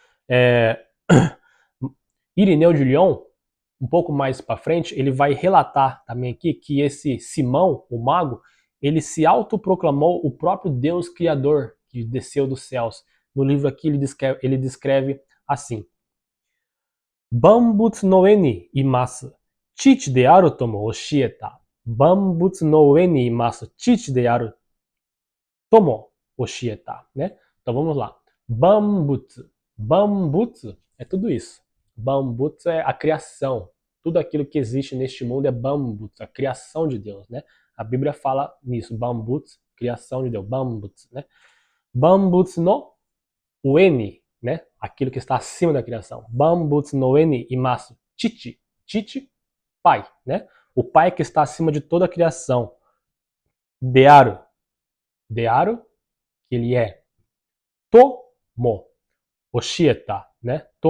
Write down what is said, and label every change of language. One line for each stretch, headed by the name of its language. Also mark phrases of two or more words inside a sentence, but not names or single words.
Portuguese: Irineu de Lyon, um pouco mais para frente, ele vai relatar também aqui que esse Simão, o mago, ele se autoproclamou o próprio Deus Criador que desceu dos céus. No livro aqui ele descreve assim:
Japanese: 万物の上にいます、父であるとも教えた. 万物の上にいます、父であるとも教えた,
Portuguese: né? Então vamos lá. Bambutsu. Bambutsu é tudo isso. Bambutsu é a criação. Tudo aquilo que existe neste mundo é Bambutsu, a criação de Deus, né? A Bíblia fala nisso, Bambutsu, criação de Deus, Bambutsu, né?
Japanese: 万物の上に,
Portuguese: né? Aquilo que está acima da criação.
Japanese: 万物の上にいます、父。父,
Portuguese: pai, né? O pai que está acima de toda a criação.
Japanese: である。である,
Portuguese: que ele é.
Japanese: とも。教えた, né?